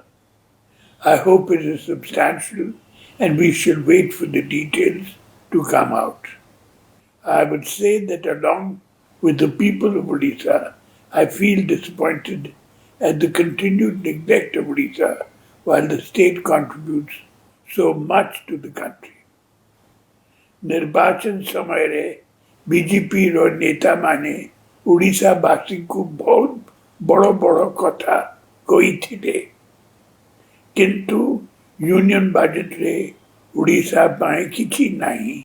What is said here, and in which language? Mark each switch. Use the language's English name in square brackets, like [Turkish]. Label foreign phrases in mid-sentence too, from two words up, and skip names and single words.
[English] I hope it is substantial and we shall wait for the details to come out. I would say that along with the people of Odisha, I feel disappointed at the continued neglect of Odisha while the state contributes so much to the country. [Odia] ନିର୍ବାଚନ ସମୟରେ ବିଜେପିର ନେତାମାନେ ଓଡ଼ିଶାବାସୀଙ୍କୁ ବହୁତ ବଡ଼ ବଡ଼ କଥା କହିଥିଲେ, କିନ୍ତୁ [English] union budgetରେ [Odia] ଓଡ଼ିଶା ପାଇଁ କିଛି ନାହିଁ।